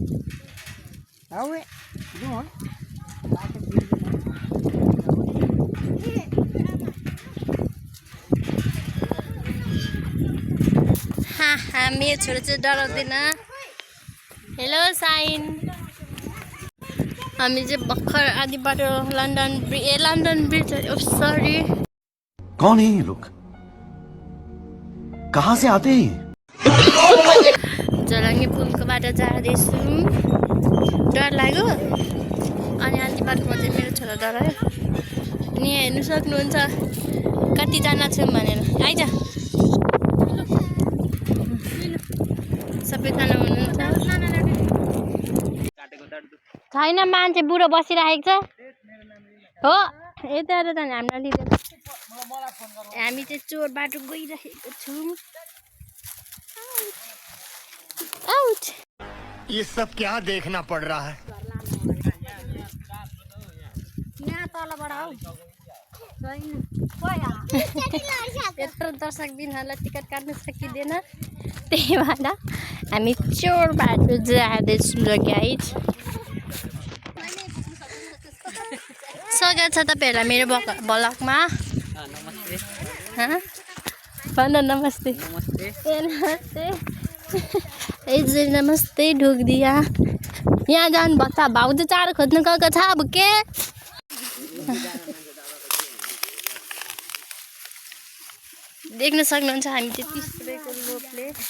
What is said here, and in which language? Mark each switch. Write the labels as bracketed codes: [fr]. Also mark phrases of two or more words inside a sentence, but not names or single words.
[ne] मेरो छोरो चाहिँ डराउँदैन हेलो साइन हामी चाहिँ भर्खर आदिबाट लन्डन ब्रिज सरी [hi] कौन है ये लोग कहाँ से आते हैं [ne] झोलाङ्गे पुलको बाटो जाँदैछु डर लाग्यो अनि आदिबाटमा चाहिँ मेरो छोरा डरायो अनि हेर्नु सक्नुहुन्छ कतिजना छौँ भनेर आइज सबैजना हुनुहुन्छ छैन मान्छे बुढो बसिरहेको छ हो यता त हामीलाई लिँदैन हामी चाहिँ चोर बाटो गइरहेको छौँ आउट [hi] ये सब क्या देखना पड़ रहा है [ne] यहाँ तलबाट हौ यत्रो दर्शक बिनहरूलाई टिकट काट्न सकिँदैन त्यही भएर हामी चोर बाटो जाँदैछौँ र गाइज स्वागत छ तपाईँहरूलाई मेरो ब्लगमा भन नमस्ते ए नमस्ते ए नमस्ते ढोक दिया यहाँ जानु भएको छ भाउ चाहिँ चारो खोज्नु गएको छ अब के देख्न सक्नुहुन्छ हामी चाहिँ 30 रुपियाँको लोभले